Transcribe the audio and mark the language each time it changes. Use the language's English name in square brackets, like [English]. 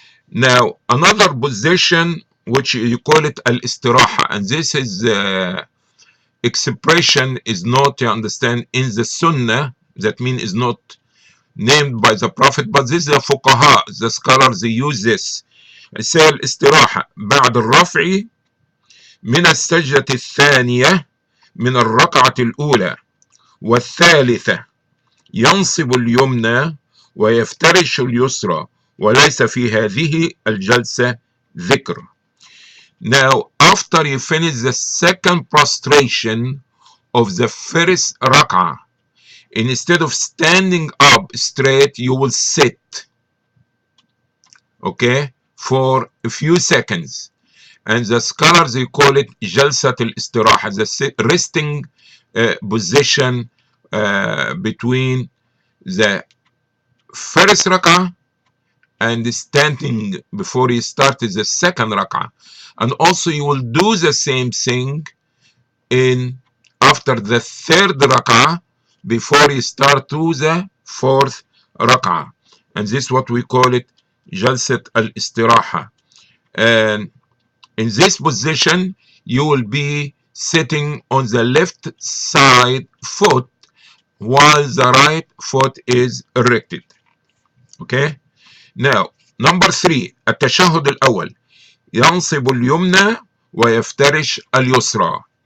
[English] Now another position which you call it al-istiraha, and this is expression is not, you understand, in the sunnah, that means is not named by the Prophet, but this is the fuqaha, the scholars, they use this. say [Arabic] الاستراحة بعد الرفع من السجدة الثانية من الركعة الأولى والثالثة ينصب اليمنى ويفترش اليسرى وليس في هذه الجلسة ذكر. [English] Now, after you finish the second prostration of the first rak'ah, instead of standing up straight, you will sit, okay, for a few seconds. And the scholars, they call it jalsat al-istiraha, the resting position between the first rak'ah and standing before you started the second rak'ah. And also you will do the same thing in after the third rak'ah before you start to the fourth rak'ah. And this is what we call it jalsat al-istiraha. And in this position you will be sitting on the left side foot while the right foot is erected. Okay? Now, number 3, [Arabic] التشهد الأول ينصب اليمنى ويفترش اليسرى.